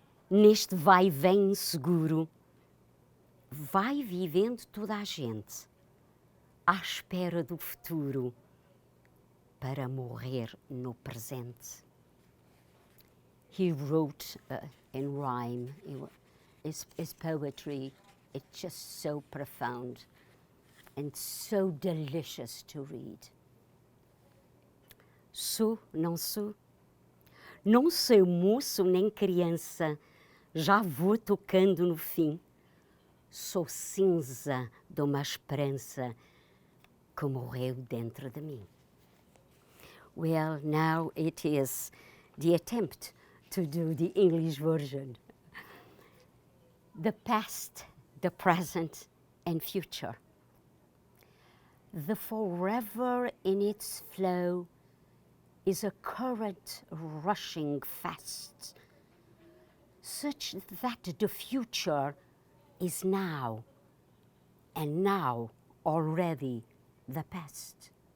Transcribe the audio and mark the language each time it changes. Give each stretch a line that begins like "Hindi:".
Portuguese: Neste vai e vem inseguro, vai vivendo toda a gente à espera do futuro para morrer no presente.
English: He wrote in rhyme. His poetry, it's just so profound and so delicious to read.
Portuguese: Sou, não sou moço nem criança, já vou tocando no fim. Sou cinza de uma esperança que morreu dentro de mim.
English: Well, now it is the attempt to do the English version. The past, the present, and future. The forever in its flow is a current rushing fast, such that the future is now, and now already the past.